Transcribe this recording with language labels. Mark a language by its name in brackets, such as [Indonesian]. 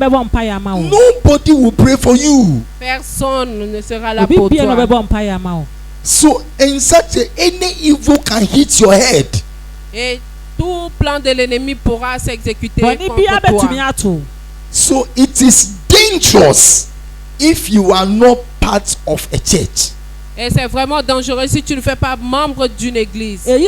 [English] Nobody will pray for you. [French] Personne ne sera là pour toi. [English] So in such any evil can hit your head. [French] Et tout plan de l'ennemi pourra s'exécuter contre toi. [English] So it is dangerous if you are not part of a church. [French] Et c'est vraiment dangereux si tu ne fais pas membre d'une église.